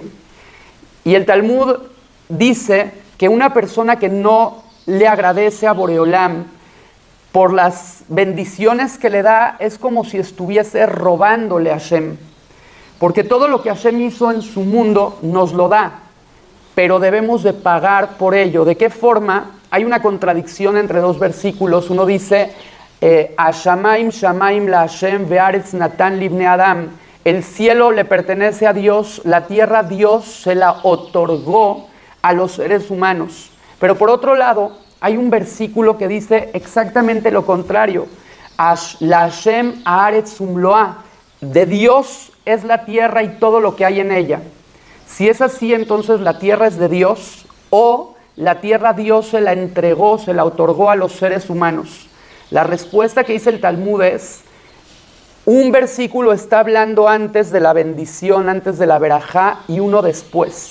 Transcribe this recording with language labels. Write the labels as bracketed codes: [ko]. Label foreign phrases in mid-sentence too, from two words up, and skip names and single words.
[es] Y el Talmud dice que una persona que no le agradece a Boreolam por las bendiciones que le da, es como si estuviese robándole a Hashem. Porque todo lo que Hashem hizo en su mundo nos lo da, pero debemos de pagar por ello. ¿De qué forma? Hay una contradicción entre dos versículos. Uno dice, [he] השמים שמים לה' והארץ נתן לבני אדם. [es] El cielo le pertenece a Dios, la tierra Dios se la otorgó a los seres humanos. Pero por otro lado, hay un versículo que dice exactamente lo contrario. [he] לה' הארץ ומלואה. [es] De Dios es la tierra y todo lo que hay en ella. Si es así, entonces la tierra es de Dios, o la tierra Dios se la entregó, se la otorgó a los seres humanos. La respuesta que dice el Talmud es: un versículo está hablando antes de la bendición, antes de la verajá, y uno después.